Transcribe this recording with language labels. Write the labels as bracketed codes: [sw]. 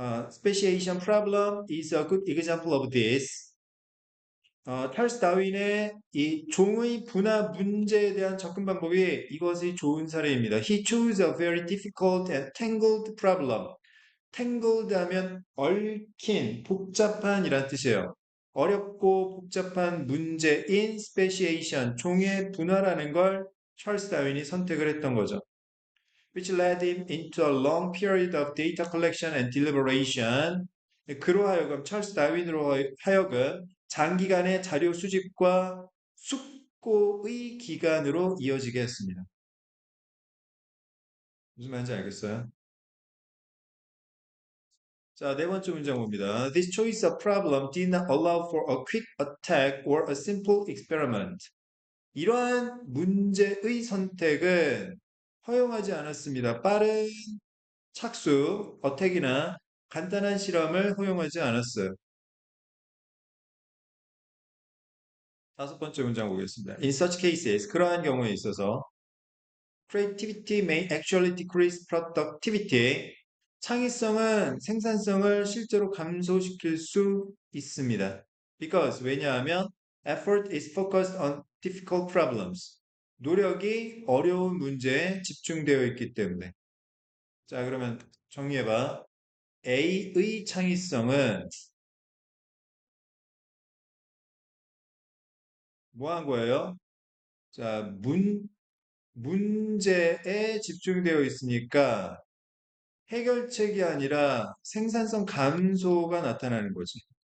[en] Speciation problem is a good example of this. [ko] 찰스 다윈의 이 종의 분화 문제에 대한 접근 방법이 이것이 좋은 사례입니다. [en] He chose a very difficult and tangled problem. [ko] tangled 하면 얽힌, 복잡한 이란 뜻이에요. 어렵고 복잡한 문제인 speciation, 종의 분화라는 걸 찰스 다윈이 선택을 했던 거죠. [en] which led him into a long period of data collection and deliberation. [ko] 그로 하여금 찰스 다윈으로 하여금 장기간의 자료 수집과 숙고의 기간으로 이어지게 했습니다. 무슨 말인지 알겠어요? 자, 네 번째 문장 봅니다. [en] This choice of problem did not allow for a quick attack or a simple experiment. [ko] 이러한 문제의 선택은 허용하지 않았습니다. 빠른 착수, 어택이나 간단한 실험을 허용하지 않았어요. 다섯 번째 문장 보겠습니다. [en] In such cases, [ko] 그러한 경우에 있어서 [en] creativity may actually decrease productivity. [ko] 창의성은 생산성을 실제로 감소시킬 수 있습니다. [en] Because 왜냐하면 effort is focused on difficult problems. [ko] 노력이 어려운 문제에 집중되어 있기 때문에. 자, 그러면 정리해봐. A의 창의성은 뭐 한 거예요? 자, 문제에 집중되어 있으니까 해결책이 아니라 생산성 감소가 나타나는 거지.